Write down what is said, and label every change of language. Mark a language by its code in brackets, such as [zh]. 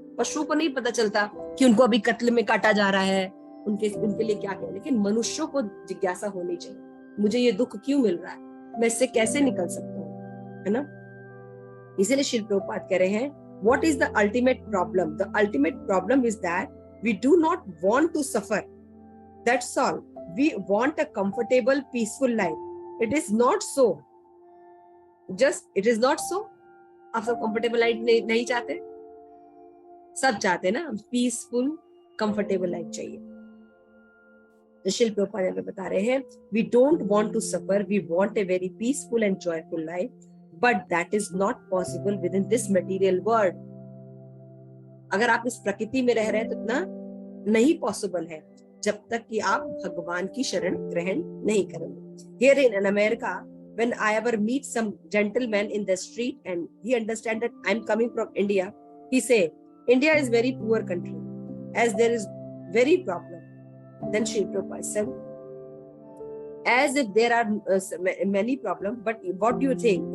[hi] पशु को नहीं पता चलता कि उनको अभी कत्ल में काटा जा रहा है, उनके लिए क्या करें, लेकिन मनुष्यों को जिज्ञासा होनी चाहिए, मुझे ये दुख क्यों मिल रहा है, मैं इससे कैसे निकल सकता हूँ, है ना। इसीलिए श्री प्रभुपाद कह रहे हैं, [en] what is the ultimate problem? The ultimate problem is that we do not want to suffer. That's all. We want a comfortable, peaceful life. It is not so. Just it is not so. [hi] आप सब comfortable life नहीं चाहते? सब चाहते ना, [en] peaceful, comfortable life [hi] चाहिए। तो श्री प्रभुपाद हमें बता रहे हैं, [en] we don't want to suffer. We want a very peaceful and joyful life. But that is not possible within this material world. [hi] अगर आप इस प्रकृति में रह रहे हैं तो इतना नहीं पॉसिबल है जब तक कि आप भगवान की शरण ग्रहण नहीं करेंगे। [en] Here in America, when I ever meet some gentleman in the street and he understand that I'm coming from India, he say, India is very poor country, as there is very problem. Then Shri Prabhupada said, as if there are many problems, but what do you think?